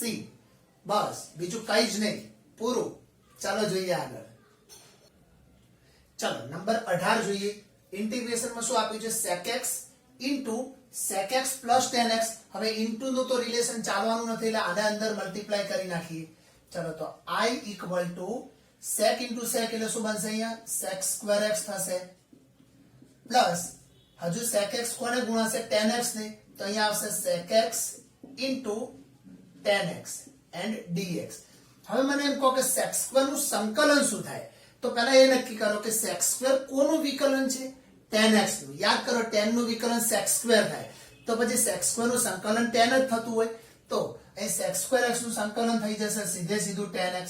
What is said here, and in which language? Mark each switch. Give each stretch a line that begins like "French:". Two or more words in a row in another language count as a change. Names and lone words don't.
Gujarati: બસ બીજું કઈ જ નહીં, પૂરું. ચાલો જોઈએ આગળ. ચાલો નંબર 18 જોઈએ. ઇન્ટિગ્રેશનમાં શું આપ્યું છે?
English: sec x into sec x plus tan x.
Gujarati: હવે ઇન્ટુ નું તો રિલેશન ચાલવાનું નથી એટલે આને અંદર મલ્ટીપ્લાય કરી નાખીએ. ચલો તો i =
English: sec into sec
Gujarati: એટલે શું બનશે? અહીંયા sec² x થશે પ્લસ હજુ sec x કોને ગુણાશે? tan x ને. તો અહીંયા આવશે
English: sec x into tan x and dx.
Gujarati: હવે મને એમ કહો કે sec² નું સંકલન શું થાય? તો પહેલા એ નક્કી કરો કે sec² કોનું વિકલન છે? tan x નું. યાદ કરો tan નું વિકલન sec² થાય તો પછી sec² નું સંકલન tan જ થતું હોય તો અહીં sec² x નું સંકલન થઈ જશે સીધે સીધું tan x.